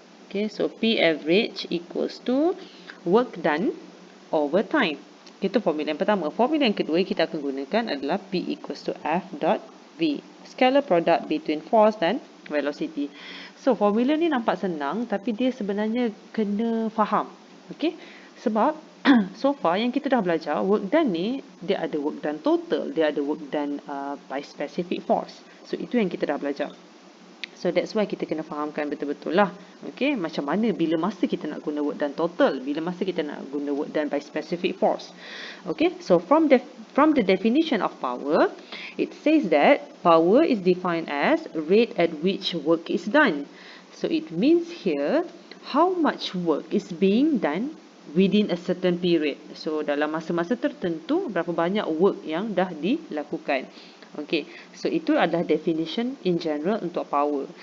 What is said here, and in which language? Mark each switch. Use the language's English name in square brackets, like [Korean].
[English] Okay, so P average equals to work done over time. [Malay] Itu formula yang pertama. Formula yang kedua kita akan gunakan adalah [English] P equals to F dot V. Scalar product between force dan velocity. [Malay] So, formula ni nampak senang tapi dia sebenarnya kena faham. Okay, sebab so far yang kita dah belajar, work done ni dia ada work done total, dia ada work done by specific force. So, itu yang kita dah belajar. [English] So that's why [Malay] kita kena fahamkan betul-betul lah. Okay, macam mana bila masa kita nak guna work done total, bila masa kita nak guna work done by specific force. [English] Okay, so from the definition of power, it says that power is defined as rate at which work is done. So it means here how much work is being done within a certain period. [Malay] So dalam masa-masa tertentu berapa banyak work yang dah dilakukan. [English] Okay, so [Malay] itu adalah [English] definition in general untuk power.